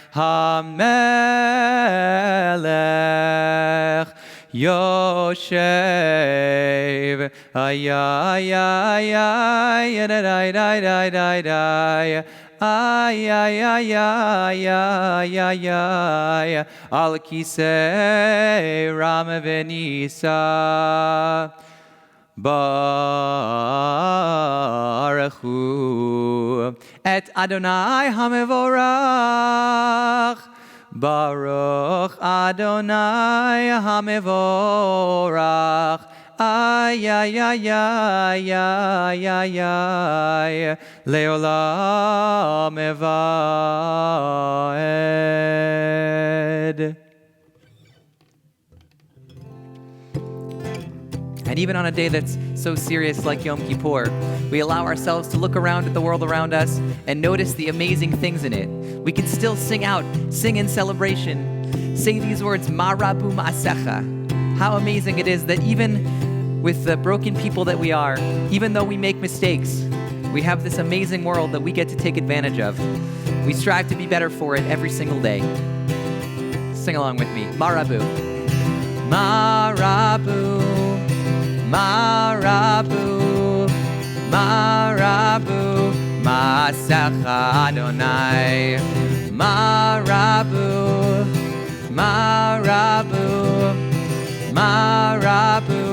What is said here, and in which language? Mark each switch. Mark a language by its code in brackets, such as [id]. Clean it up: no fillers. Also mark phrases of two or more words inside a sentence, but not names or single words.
[he] המלך יושב. Ay, ay, ay, ay, ay, ay, ay, ay, ay, ay. Ay, ay, ay, ay, ay, ay, ay, על כסא רם ונשא, ברוך הוא את אדוני המבורך, ברוך אדוני המבורך. Ay, ay, ay, ay, ay, ay, ay, לעולם ועד. [en] And even on a day that's so serious like Yom Kippur, we allow ourselves to look around at the world around us and notice the amazing things in it. We can still sing out, sing in celebration, say these words, [he] מה רבו מעשיך. [en] How amazing it is that even with the broken people that we are, even though we make mistakes, we have this amazing world that we get to take advantage of. We strive to be better for it every single day. Sing along with me. [he] מה רבו. מה רבו. מה רבו. מה רבו. מעשיך אדוני. מה רבו. מה רבו. מה רבו.